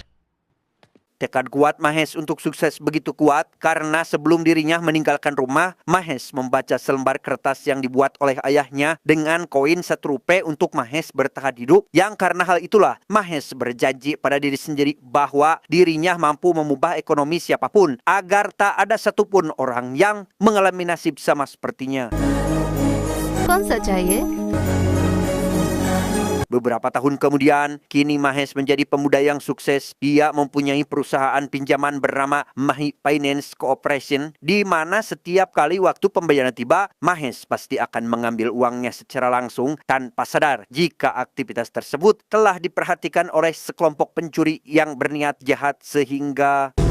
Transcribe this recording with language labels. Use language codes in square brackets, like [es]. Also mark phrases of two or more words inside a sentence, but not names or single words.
[id] Tekad kuat Mahesh untuk sukses begitu kuat karena sebelum dirinya meninggalkan rumah, Mahesh membaca selembar kertas yang dibuat oleh ayahnya dengan koin 1 rupiah untuk Mahesh bertahan hidup, yang karena hal itulah Mahesh berjanji pada diri sendiri bahwa dirinya mampu mengubah ekonomi siapapun agar tak ada satupun orang yang mengalami nasib sama sepertinya. [hi] कौन सा चाहिए? [id] Beberapa tahun kemudian, kini Mahesh menjadi pemuda yang sukses. Dia mempunyai perusahaan pinjaman bernama Mahi Finance Corporation, di mana setiap kali waktu pembayaran tiba, Mahesh pasti akan mengambil uangnya secara langsung tanpa sadar jika aktivitas tersebut telah diperhatikan oleh sekelompok pencuri yang berniat jahat sehingga